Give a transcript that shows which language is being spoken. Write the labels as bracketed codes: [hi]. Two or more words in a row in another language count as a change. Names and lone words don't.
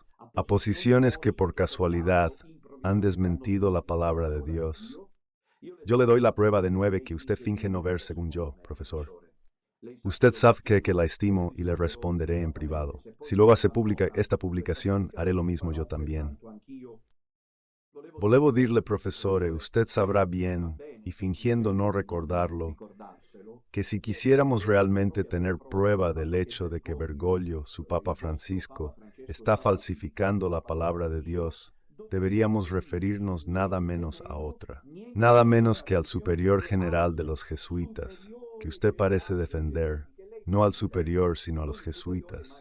[es] A posiciones que por casualidad han desmentido la palabra de Dios. Yo le doy la prueba de 9 que usted finge no ver según yo, profesor. Usted sabe que la estimo y le responderé en privado. Si luego hace pública esta publicación, haré lo mismo yo también. [it] Volevo dirle, profesore, [es] usted sabrá bien, y fingiendo no recordarlo, que si quisiéramos realmente tener prueba del hecho de que Bergoglio, su Papa Francisco, está falsificando la palabra de Dios, deberíamos referirnos nada menos a otra, nada menos que al superior general de los jesuitas, que usted parece defender, no al superior sino a los jesuitas.